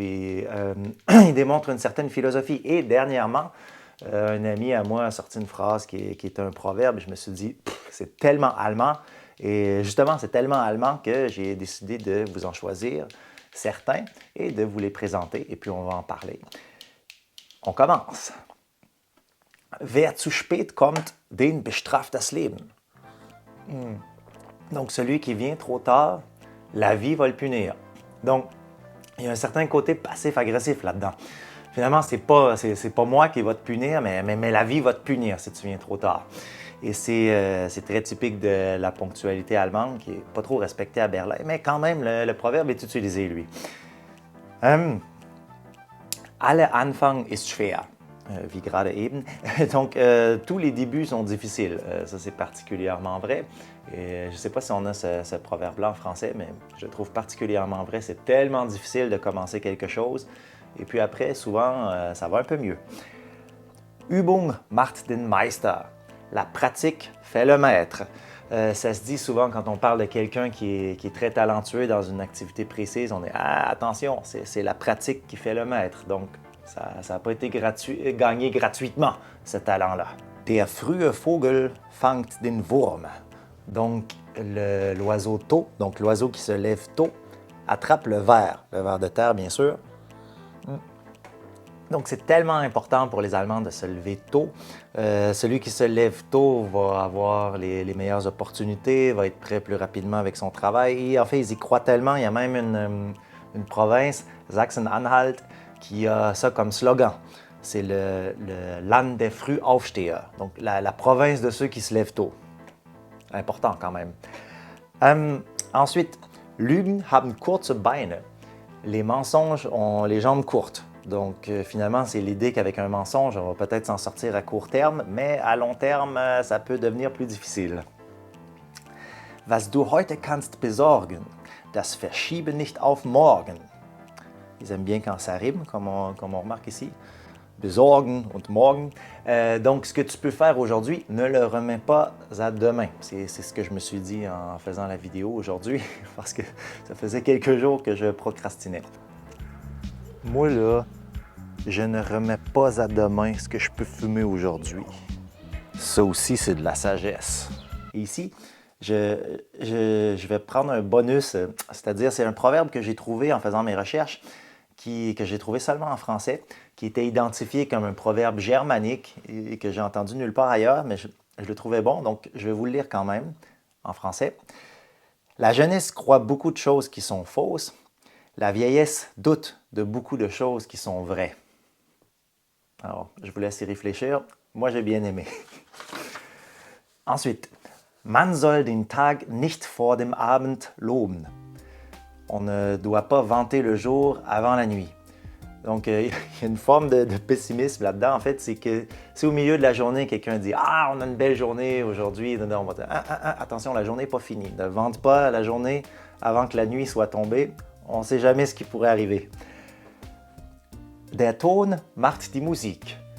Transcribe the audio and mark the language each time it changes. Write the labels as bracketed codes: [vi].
[fr] Et, ils démontrent une certaine philosophie. Et dernièrement, un ami à moi a sorti une phrase qui est un proverbe. Je me suis dit, c'est tellement allemand. Et justement, c'est tellement allemand que j'ai décidé de vous en choisir certains et de vous les présenter. Et puis, on va en parler. On commence. [de] Wer zu spät kommt, den bestraft das Leben. [fr] Donc, celui qui vient trop tard, la vie va le punir. Donc, il y a un certain côté passif-agressif là-dedans. Finalement, c'est pas moi qui va te punir, mais la vie va te punir si tu viens trop tard. Et c'est très typique de la ponctualité allemande qui n'est pas trop respectée à Berlin, mais quand même, le proverbe est utilisé, lui. [de] Alle Anfang ist schwer. Wie gerade eben. [fr] Donc, tous les débuts sont difficiles. Ça, c'est particulièrement vrai. Et je ne sais pas si on a ce proverbe-là en français, mais je le trouve particulièrement vrai. C'est tellement difficile de commencer quelque chose. Et puis après, souvent, ça va un peu mieux. [de] Übung macht den Meister. [fr] La pratique fait le maître. Ça se dit souvent quand on parle de quelqu'un qui est très talentueux dans une activité précise, on est « Ah, attention, c'est la pratique qui fait le maître ». Donc, ça n'a pas été gagné gratuitement, ce talent-là. [de] Der frühe Vogel fangt den Wurm. [fr] Donc, l'oiseau tôt, donc l'oiseau qui se lève tôt, attrape le ver de terre, bien sûr. Donc, c'est tellement important pour les Allemands de se lever tôt. Celui qui se lève tôt va avoir les meilleures opportunités, va être prêt plus rapidement avec son travail. Et en fait, ils y croient tellement. Il y a même une province, Sachsen-Anhalt, qui a ça comme slogan. C'est le [de] Land der Frühaufsteher, [fr] donc la province de ceux qui se lèvent tôt. Important quand même. [de] Ensuite, Lügen haben kurze Beine. [fr] Les mensonges ont les jambes courtes. Donc, finalement, c'est l'idée qu'avec un mensonge, on va peut-être s'en sortir à court terme, mais à long terme, ça peut devenir plus difficile. [de] Was du heute kannst besorgen, das verschiebe nicht auf morgen. [fr] Ils aiment bien quand ça rime, comme on remarque ici. [de] Besorgen und morgen. [fr] Donc, ce que tu peux faire aujourd'hui, ne le remets pas à demain. C'est ce que je me suis dit en faisant la vidéo aujourd'hui, parce que ça faisait quelques jours que je procrastinais. Moi, là, je ne remets pas à demain ce que je peux fumer aujourd'hui. Ça aussi, c'est de la sagesse. Et ici, je vais prendre un bonus, c'est-à-dire c'est un proverbe que j'ai trouvé en faisant mes recherches, que j'ai trouvé seulement en français, qui était identifié comme un proverbe germanique et que j'ai entendu nulle part ailleurs, mais je le trouvais bon, donc je vais vous le lire quand même en français. La jeunesse croit beaucoup de choses qui sont fausses. La vieillesse doute de beaucoup de choses qui sont vraies. Alors, je vous laisse y réfléchir. Moi, j'ai bien aimé. [de] Ensuite, man soll den Tag nicht vor dem Abend loben. [fr] On ne doit pas vanter le jour avant la nuit. Donc, il y a une forme de pessimisme là-dedans. En fait, c'est que si au milieu de la journée, quelqu'un dit « Ah, on a une belle journée aujourd'hui », on va dire « Attention, la journée n'est pas finie. Ne vante pas la journée avant que la nuit soit tombée. On ne sait jamais ce qui pourrait arriver. » [de] Der Ton macht die Musik.